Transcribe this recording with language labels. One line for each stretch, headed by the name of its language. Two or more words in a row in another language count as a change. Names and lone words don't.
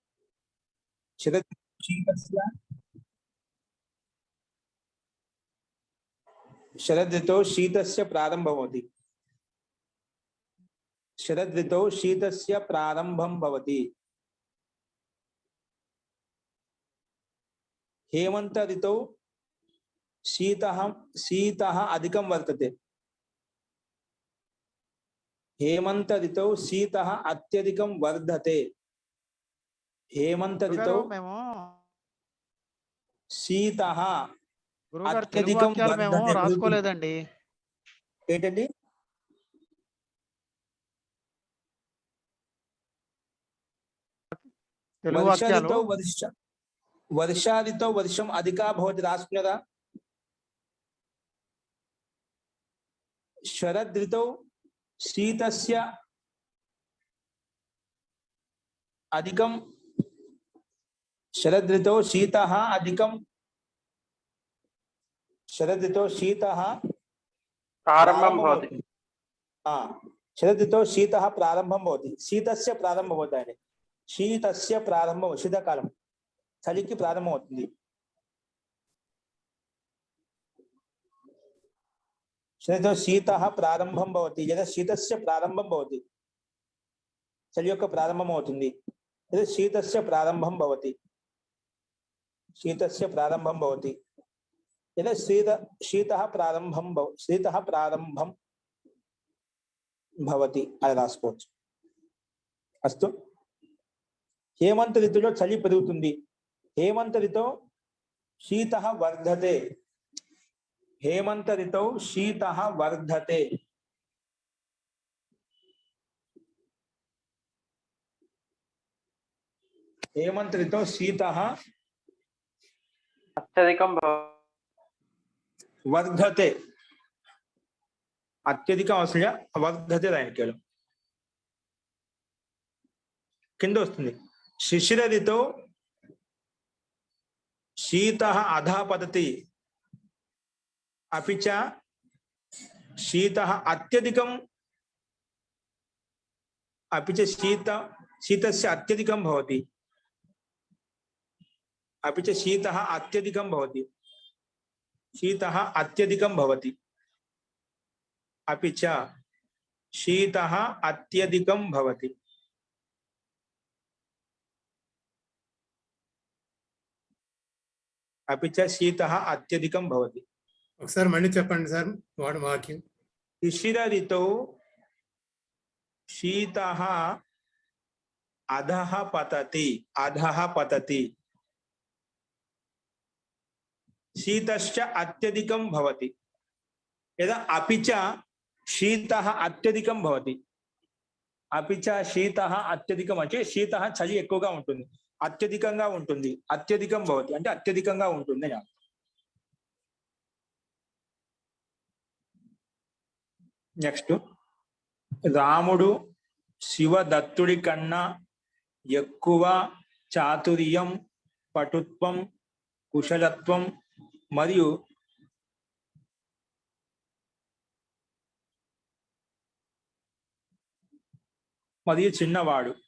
Sanskrit: శరద్ ఋతువు శీతస్య ప్రారంభం భవతి. శరద్ ఋతువు శీతస్య ప్రారంభం భవతి. హేమంత ఋతువు శీతః అధికం వర్తతే. हेमंत ऋतौ शीतः अत्यधिकं वर्धते. हेमंत ऋतौ शीतः అత్యధికం రాసుకోలేదండి. ఏంటండి వర్షా ఋతౌ వర్షం అధికా భవతి రాసుకున్నారా. శరద్ ఋతౌ शीतस्य अधिकं शरद ऋतौ शीतः अधिकं शरद ऋतौ शीतः प्रारंभं भवति. शरद ऋतौ शीतः प्रारंभं भवति. शीतस्य प्रारंभं भवति. शीतस्य प्रारंभं शीतकालं
Telugu: చలికి ప్రారంభమవుతుంది.
Sanskrit: शीतः प्रारंभं भवति यदा शीतस्य प्रारंभं भवति.
Telugu: చలి యొక్క ప్రారంభం అవుతుంది.
Sanskrit: यदा शीतस्य प्रारंभं भवति. शीतस्य प्रारंभं भवति. यदा शीतः प्रारंभं భవతి
Telugu: అది రాసుకోవచ్చు. అస్తు. హేమంత ఋతువులో చలి పెరుగుతుంది.
Sanskrit: హేమంత ఋతువు శీతః వర్ధతే. హేమంత ఋతువు శీతః వర్ధతే. హేమంత ఋతువు శీతః అత్యధికం వర్ధతే.
Telugu: అత్యధికం అవసరం వర్ధతే రాయకేళం కింద వస్తుంది.
Sanskrit: శిశిర ఋతువు శీతః అధః పతతి. अपि च शीतः अत्यधिकं अपि च शीतस्य अत्यधिकं भवति. अपि च शीतः अत्यधिकं भवति. शीतः अत्यधिकं भवति. अपि च शीतः अत्यधिकं भवति. अपि च शीतः अत्यधिकं भवति.
Telugu: ఒకసారి మళ్ళీ చెప్పండి సార్ వాక్యం.
Sanskrit: శిశిర ఋతువు శీతః అధః పతతి. అధః పతతి. శీతశ్చ అత్యధికం భవతి. లేదా अपि च शीतः అత్యధికం భవతి. अपि च शीतः అత్యధికం
Telugu: అంటే శీతः చలి ఎక్కువగా ఉంటుంది, అత్యధికంగా ఉంటుంది.
Sanskrit: అత్యధికం భవతి
Telugu: అంటే అత్యధికంగా ఉంటుంది అని. నెక్స్ట్, రాముడు శివదత్తుడి కన్నా ఎక్కువ చాతుర్యం, పటుత్వం, కుశలత్వం మరియు చిన్నవాడు.